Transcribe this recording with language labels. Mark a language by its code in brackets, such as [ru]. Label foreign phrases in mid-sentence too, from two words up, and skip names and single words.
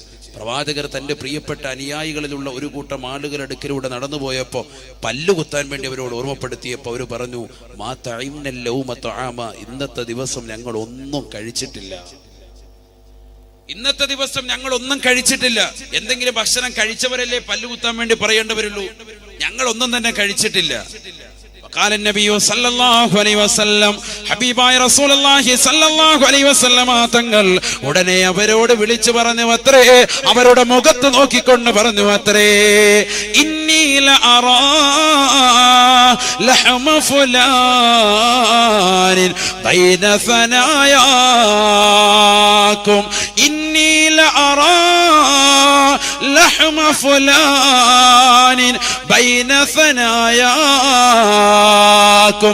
[ml] പ്രവാചകർ തന്റെ പ്രിയപ്പെട്ട അനുയായികളിലുള്ള ഒരു കൂട്ടം ആളുകളുടെ അടുക്കലൂടെ നടന്നുപോയപ്പോ പല്ലുകുത്താൻ വേണ്ടി അവരോട് ഓർമ്മപ്പെടുത്തിയപ്പോൾ അവർ പറഞ്ഞു, [ar] ما طعمنا اليوم طعاما, [ml] ഇന്നത്തെ ദിവസം ഞങ്ങൾ ഒന്നും കഴിച്ചിട്ടില്ല, ഇന്നത്തെ ദിവസം ഞങ്ങൾ ഒന്നും കഴിച്ചിട്ടില്ല. എന്തെങ്കിലും ഭക്ഷണം കഴിച്ചവരല്ലേ പല്ലുകുത്താൻ വേണ്ടി പറയേണ്ടവരുള്ളൂ, ഞങ്ങൾ ഒന്നും തന്നെ കഴിച്ചിട്ടില്ല. [ar] قال النبي صلى الله عليه وسلم, [ml] ഹബീബായ [ar] رسول الله صلى الله عليه وسلم [ml] തങ്ങൾ ഉടനെ അവരോട് വിളിച്ചു പറഞ്ഞു അത്രേ, അവരുടെ മുഖത്ത് നോക്കിക്കൊണ്ട് പറഞ്ഞു അത്രേ, [ar] إني لأرى لحم فلان بين ثناياكم، إني لأرى لحم فلان بين ثناياكم.